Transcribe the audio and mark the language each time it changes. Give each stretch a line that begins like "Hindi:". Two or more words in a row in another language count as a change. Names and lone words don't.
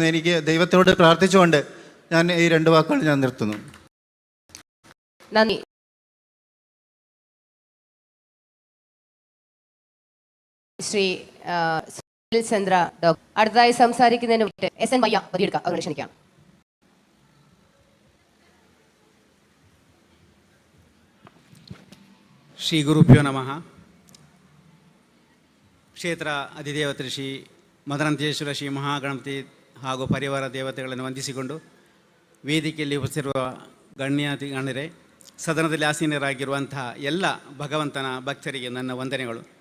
Malayalam: എനിക്ക് ദൈവത്തോട് പ്രാർത്ഥിച്ചുകൊണ്ട് ഞാൻ ഈ 2 വാക്കുകൾ ഞാൻ നിർത്തുന്നു. നന്ദി. ശ്രീ ചന്ദ്ര ഡോക്ടർ. അടുത്തതായി സംസാരിക്കുന്നതിന് വേണ്ടി SN മയ്യ പതിയെടുക്കാം അവരെ ക്ഷണിക്കാം.
Sanskrit: ಶ್ರೀ ಗುರುಭ್ಯೋ ನಮಃ.
Kannada: ಕ್ಷೇತ್ರ ಅಧಿದೇವತೆ ಶ್ರೀ ಮದರಂತೇಶ್ವರ ಶ್ರೀ ಮಹಾಗಣಪತಿ ಹಾಗೂ ಪರಿವಾರ ದೇವತೆಗಳನ್ನು ವಂದಿಸಿಕೊಂಡು ವೇದಿಕೆಯಲ್ಲಿ ಉಪಸ್ಥಿರುವ ಗಣ್ಯರೇ, ಸದನದಲ್ಲಿ ಆಸೀನರಾಗಿರುವಂತಹ ಎಲ್ಲ ಭಗವಂತನ ಭಕ್ತರಿಗೆ ನನ್ನ ವಂದನೆಗಳು.